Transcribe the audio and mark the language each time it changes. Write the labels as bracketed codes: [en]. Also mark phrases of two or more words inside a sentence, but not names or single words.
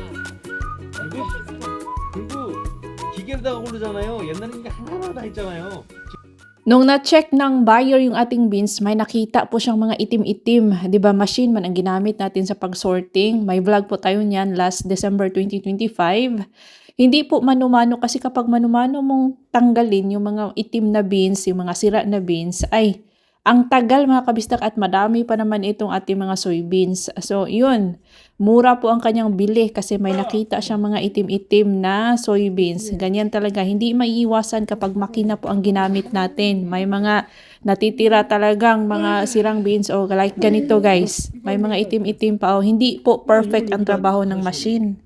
[ko] 그리고 기계로다가 고르잖아요. 옛날에 이게 하나하나 다 했잖아요. [tl] Nung na-check ng buyer yung ating beans, may nakita po siyang mga itim-itim. 'Di ba machine man ang ginamit natin sa pag-sorting. May vlog po tayo niyan last December 2025. Hindi po mano-mano kasi kapag mano-mano mong tanggalin yung mga itim na beans, yung mga sira na beans, ay ang tagal mga kabistak at madami pa naman itong ating mga soybeans. So yun, mura po ang kanyang bili kasi may nakita siyang mga itim-itim na soybeans. Ganyan talaga, hindi maiiwasan kapag makina po ang ginamit natin. May mga natitira talagang mga sirang beans o like ganito guys. May mga itim-itim pa o hindi po perfect ang trabaho ng machine.